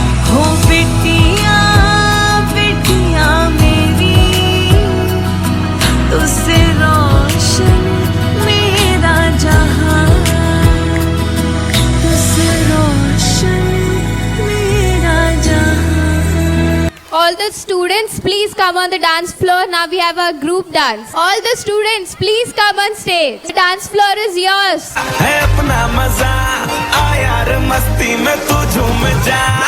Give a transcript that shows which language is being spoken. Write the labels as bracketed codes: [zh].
[hi] हो बिटिया बिटिया मेरी, तुझसे रोशन मेरा जहाँ, तुझसे रोशन मेरा जहाँ। [en] All the students, please come on the dance floor. Now we have a group dance. All the students, please come on stage. The dance floor is yours. [hi] है अपना मजा, आ यार मस्ती में तू झूम जा।